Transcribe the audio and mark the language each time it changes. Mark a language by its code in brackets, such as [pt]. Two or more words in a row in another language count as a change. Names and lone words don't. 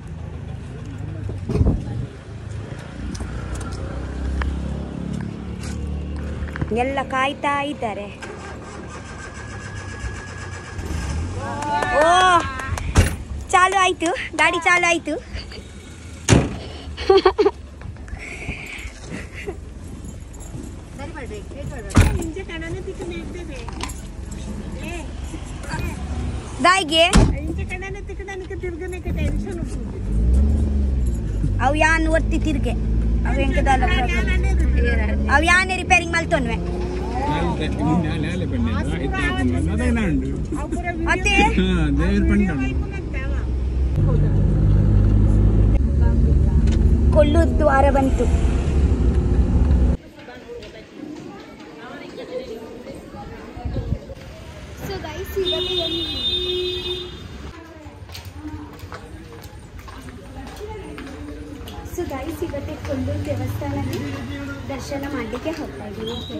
[kn] ಎಲ್ಲ ಕಾಯ್ತಾ ಇದ್ದಾರೆ. ಓ ಚಾಲು ಆಯ್ತು, ಗಾಡಿ ಚಾಲು ಆಯ್ತು. [tcy] ದಾಯಿಗೆ ಅವು ಯಾನ್ ಒತ್ತಿ ತಿರ್ಗೆ ಅವು ಹೆಂಗದಲ್ಲ ಅವು ಯಾನೇ ರಿಪೇರಿಂಗ್ ಮಲ್ತೊನ್ವೆ [kn] ಮತ್ತೆ ಕೊಲ್ಲೂರು ದ್ವಾರ ಬಂತು. [en] So guys [kn] ಇವತ್ತೇ ಕೊಲ್ಲೂರು ದೇವಸ್ಥಾನಕ್ಕೆ ದರ್ಶನ ಮಾಡಲಿಕ್ಕೆ ಹೋಗ್ತಾ ಇದ್ದೀವಿ.